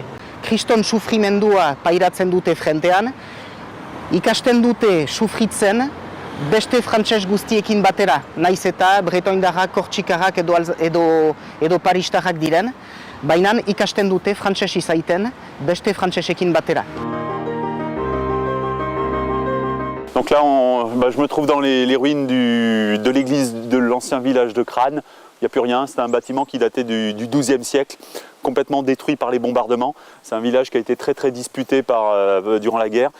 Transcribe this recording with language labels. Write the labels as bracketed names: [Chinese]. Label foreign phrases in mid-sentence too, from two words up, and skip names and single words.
[Basque] Kriston sufrimendua pairatzen dute frentean, ikasten dute sufritzen beste frantses guztiekin batera, naiz eta bretoindarrak, kortxikarrak edo paristarrak diren, baina ikasten dute frantses izaiten beste frantsesekin batera. [French] Donc là, je me trouve dans les ruines de l'église de l'ancien village de Crâne. Il n'y a plus rien, c'était un bâtiment qui datait du XIIe siècle, complètement détruit par les bombardements. C'est un village qui a été très très disputé durant la guerre.